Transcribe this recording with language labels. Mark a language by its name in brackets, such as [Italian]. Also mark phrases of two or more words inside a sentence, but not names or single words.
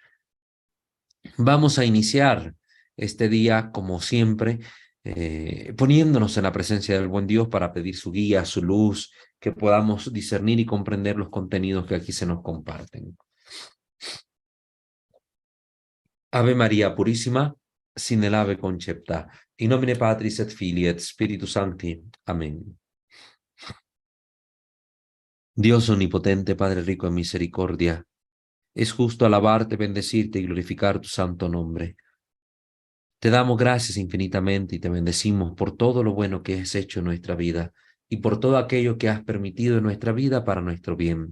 [Spanish] Vamos a iniciar este día, como siempre, poniéndonos en la presencia del buen Dios para pedir su guía, su luz, que podamos discernir y comprender los contenidos que aquí se nos comparten. Ave María Purísima, sin el ave concepta, [Latin] in nomine Patris et Filii et Spiritus Sancti. [Spanish] Amén. Dios omnipotente, Padre rico en misericordia, es justo alabarte, bendecirte y glorificar tu santo nombre. Te damos gracias infinitamente y te bendecimos por todo lo bueno que has hecho en nuestra vida y por todo aquello que has permitido en nuestra vida para nuestro bien.